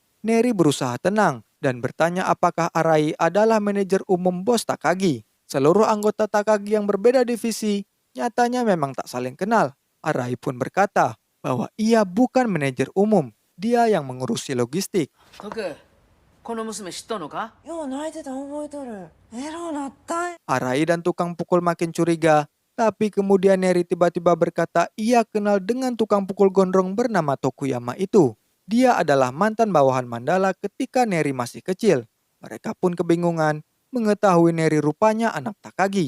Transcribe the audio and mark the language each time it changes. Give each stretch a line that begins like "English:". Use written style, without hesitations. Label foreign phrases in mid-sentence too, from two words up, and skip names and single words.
Indonesian: Neri berusaha tenang dan bertanya apakah Arai adalah manajer umum bos Takagi. Seluruh anggota Takagi yang berbeda divisi nyatanya memang tak saling kenal. Arai pun berkata bahwa ia bukan manajer umum, dia yang mengurusi logistik.
Japanese: この娘知っとんのか？よう泣いてた覚えとる。エロなったん。
Indonesian: Arai dan tukang pukul makin curiga, tapi kemudian Neri tiba-tiba berkata ia kenal dengan tukang pukul gondrong bernama Tokuyama itu. Dia adalah mantan bawahan Mandala ketika Neri masih kecil. Mereka pun kebingungan mengetahui Neri rupanya anak Takagi.